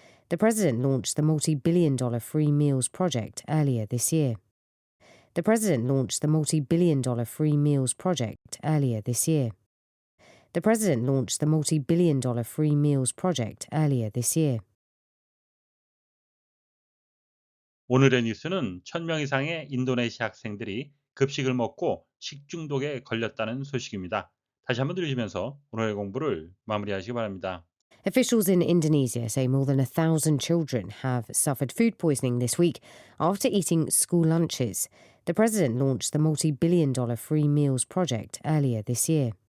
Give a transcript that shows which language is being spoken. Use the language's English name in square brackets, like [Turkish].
[English] The president launched the multi-billion-dollar free meals project earlier this year. The president launched the multi-billion-dollar free meals project earlier this year. The president launched the multi-billion-dollar free meals project earlier this year. [Korean] 오늘의 뉴스는 1,000명 이상의 인도네시아 학생들이 급식을 먹고 식중독에 걸렸다는 소식입니다. 다시 한번 들으시면서 오늘의 공부를 마무리하시기 바랍니다. [English] Officials in Indonesia say more than 1,000 children have suffered food poisoning this week after eating school lunches. The president launched the multi-billion-dollar free meals project earlier this year.